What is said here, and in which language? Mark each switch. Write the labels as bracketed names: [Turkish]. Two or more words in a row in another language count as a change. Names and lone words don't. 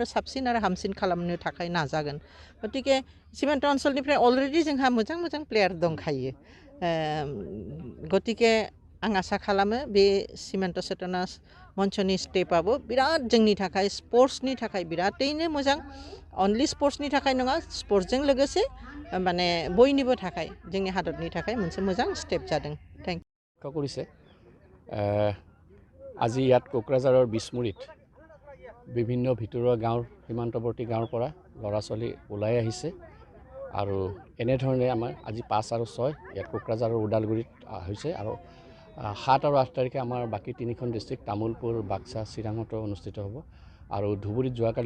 [Bodo] साबसिन आरो हामसिन खालामनो थाखाय नाजागोन गतिके सिमान्त ओनसोलनिफ्राय अलरेडि जोंहा मोजां प्लेयार दंखायो गतिके आं आसा खालामो बे सिमान्त चेतना मन्चनि स्टेपआबो बिराद जोंनि थाखाय स्पर्ट्सनि थाखाय बिरादैनो मोजां अनलि स्पर्ट्सनि थाखाय नङा स्पर्ट्सजों लोगोसे माने बयनिबो थाखाय जोंनि हादरनि थाखाय मोनसे मोजां स्टेप जादों [English] thank you [Assamese] কৰিছে আজি ইয়াত কোকৰাঝাৰৰ বিছমুৰীত বিভিন্ন ভিতৰুৱা গাঁৱৰ সীমান্তৱৰ্তী গাঁৱৰ পৰা ল'ৰা ছোৱালী ওলাই আহিছে আৰু এনেধৰণে আমাৰ আজি 5 আৰু 6 ইয়াত কোকৰাঝাৰৰ ওদালগুৰিত হৈছে আৰু 7 আৰু 8 তাৰিখে আমাৰ বাকী 3খন ডিষ্ট্ৰিক্ট তামুলপুৰ বাক্সা চিৰাঙতো অনুষ্ঠিত হ'ব আৰু ধুবুৰীত যোৱাকালিৰ